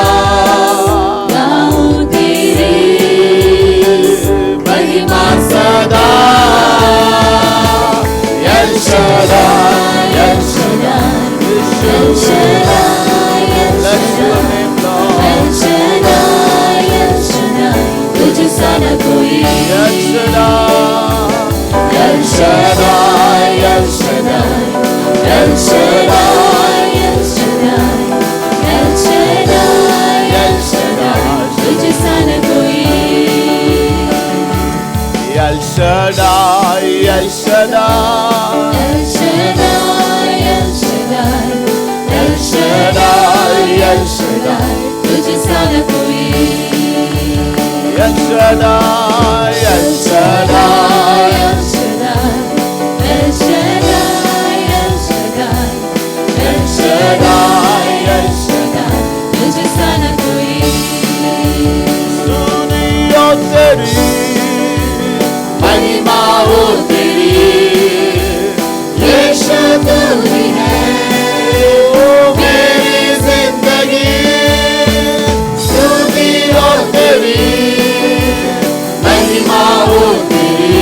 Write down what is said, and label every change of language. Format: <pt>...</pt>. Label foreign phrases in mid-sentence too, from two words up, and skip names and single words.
<hi>गाऊं तेरी महिमा सदा। El Shaddai, El Shaddai, El Shaddai, El</hi> <en>bless your name, Lord.</en> <hi>El Shaddai, El Shaddai, तुझ सा न कोई। El Shaddai, El Shaddai, El Shaddai, El Shaddai, El Shaddai, El Shaddai, El Shaddai, तुझ सा न कोई। El Shaddai, El Shaddai, El Shaddai, El Shaddai, El Shaddai, El Shaddai, तुझ सा न कोई। El Shaddai, El Shaddai, El Shaddai, El Shaddai, El Shaddai, El Shaddai, El Shaddai, तुझ सा न कोई। सुनियो तेरी महिमा हो तेरी। यीशु तू ही है ओ मेरी जिंदगी, स्तुति हो तेरी, महिमा हो तेरी।</hi>